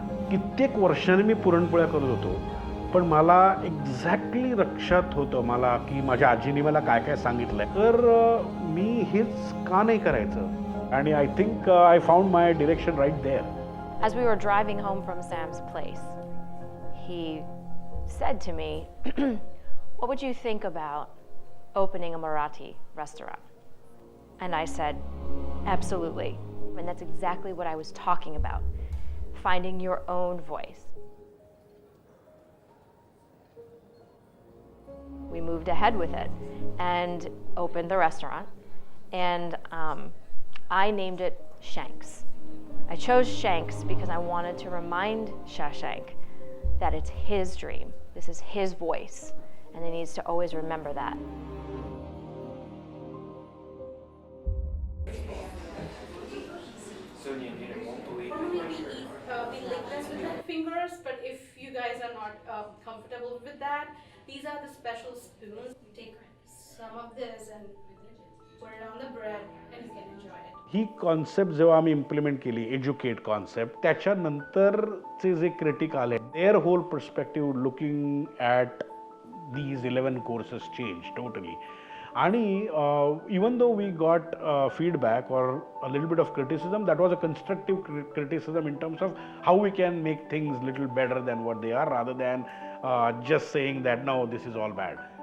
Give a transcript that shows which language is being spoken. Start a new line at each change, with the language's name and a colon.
Marathi: कित्येक वर्षांनी मी पुरणपोळ्या करत होतो, पण मला एक्झॅक्टली लक्षात होतं मला की माझ्या आजीने मला काय काय सांगितलंय, तर मी हेच का नाही करायचं.
English: आणि I think I found my direction right there. As we were driving home from Sam's place, he said to me, what would you think about opening a Marathi restaurant? And I said, absolutely. And that's exactly what I was talking about, finding your own voice. We moved ahead with it and opened the restaurant, and I named it Shanks. I chose Shanks because I wanted to remind Shashank that it's his dream, this is his voice, and he needs to always remember that. We lick this with the fingers, but if you guys are not comfortable with that, these are the special spoons. You take some of this and put it on the bread and you can enjoy it.
Marathi: He concept जेव्हा आम्ही implement केली, educate concept, त्याच्यानंतरचे जे critic आले,
English: Their whole perspective looking at these 11 courses changed totally. And even though we got feedback or a little bit of criticism, that was a constructive criticism in terms of how we can make things little better than what they are, rather than just saying that no, this is all bad.